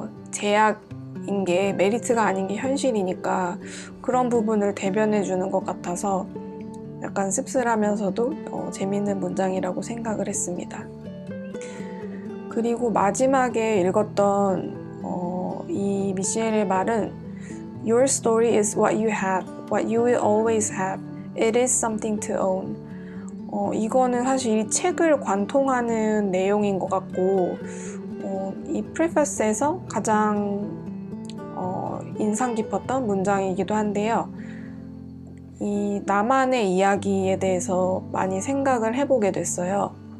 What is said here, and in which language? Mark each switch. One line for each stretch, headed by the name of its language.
Korean: 제약인 게 메리트가 아닌 게 현실이니까 그런 부분을 대변해 주는 것 같아서 약간 씁쓸하면서도 재밌는 문장이라고 생각을 했습니다. 그리고 마지막에 읽었던 이 미셸의 말은
English: Your story is what you have, what you will always have. It is something to own.
Korean: 이거는 사실 이 책을 관통하는 내용인 것 같고 이 프리패스에서 가장 인상 깊었던 문장이기도 한데요. 이 나만의 이야기에 대해서 많이 생각을 해보게 됐어요.